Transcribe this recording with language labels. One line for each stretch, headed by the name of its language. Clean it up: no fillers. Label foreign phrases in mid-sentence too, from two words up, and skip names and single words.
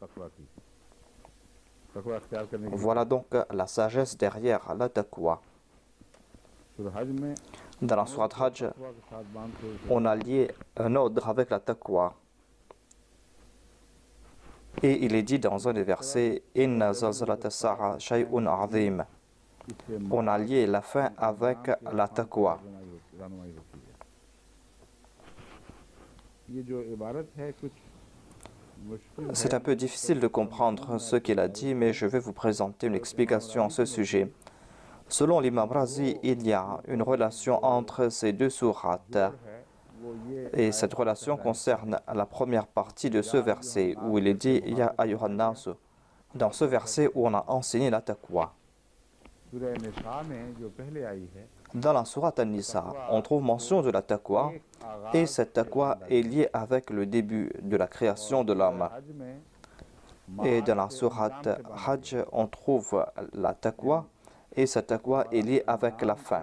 French: Voilà donc la sagesse derrière la taqwa. Dans la sourate Hajj, on a lié un ordre avec la taqwa. Et il est dit dans un des versets
Arabic: إن زلزلة الساعة شيء عظيم.
French: On a lié la fin avec la taqwa. C'est un peu difficile de comprendre ce qu'il a dit, mais je vais vous présenter une explication à ce sujet. Selon l'imam Razi, il y a une relation entre ces deux sourates. Et cette relation concerne la première partie de ce verset où il est dit
Arabic: يا أيها الناس.
French: Dans ce verset où on a enseigné la taqwa. Dans la sourate An-Nisa, on trouve mention de la taqwa et cette taqwa est liée avec le début de la création de l'homme. Et dans la sourate Hajj, on trouve la taqwa et cette taqwa est liée avec la fin.